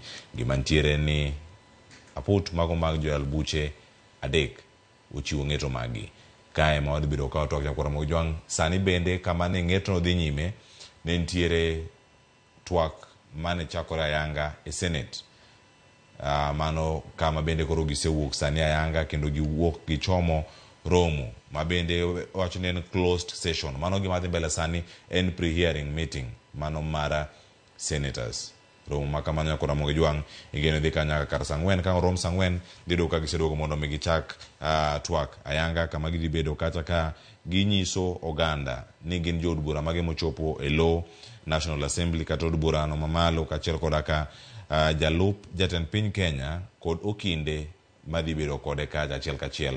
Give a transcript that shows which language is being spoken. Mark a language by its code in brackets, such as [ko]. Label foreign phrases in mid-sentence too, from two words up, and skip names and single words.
[luo] Gimantiere ni aput mago mag joyal buche adek uchiwo ng'eto magi kae ma wadhi bedo ka twak Nyakora Juang sani bende kama ne ng'eto no dhi nyime ne nitiere twak mane chakore ayanga e Senate. Mano kama bende koro gisewuok sani ayanga kendo giwuok gichomo romo mabende wacho ni en [en] closed session. [luo] Mano gima dhi mbele sani en [en] pre-hearing meeting [luo] mano mara senators. Romo makamano Nyakora Juang igeno dhi kanyaka kar sang'wen ka rom sang'wen dido ka giseduogo mondo mi gichak twak ayanga kama gidhi bedo kata ka ginyiso oganda ni gin jood bura mage mochopo e low National Assembly kata od burano mamalo kachiel koda ka jalup jatend piny Kenya kod okinde madhi bedo kode ka achiel kachiel.